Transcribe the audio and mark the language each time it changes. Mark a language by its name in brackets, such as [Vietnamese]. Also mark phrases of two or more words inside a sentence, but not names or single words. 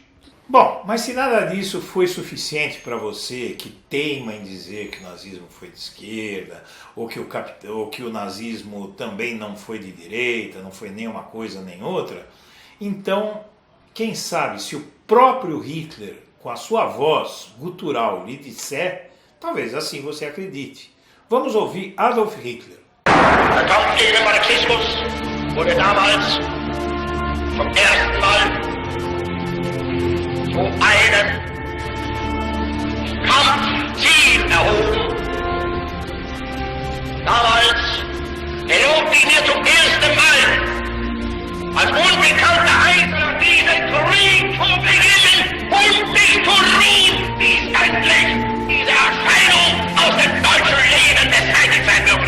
[Portuguese] Bom, mas se nada disso foi suficiente para você que teima em dizer que o nazismo foi de esquerda, ou que o nazismo também não foi de direita, não foi nem uma coisa nem outra, então, quem sabe se o próprio Hitler, com a sua voz gutural, lhe disser, talvez assim você acredite. Vamos ouvir Adolf Hitler. [German] Der Kampf gegen den Marxismus wurde damals zum ersten Mal zu einem Kampfziel erhoben. Damals erlobte ich mir zum ersten Mal als unbekannter Einzelner diesen Krieg zu beginnen und mich zu rieben, bis endlich diese Erscheinung aus dem deutschen Leben beseitigt sein würde.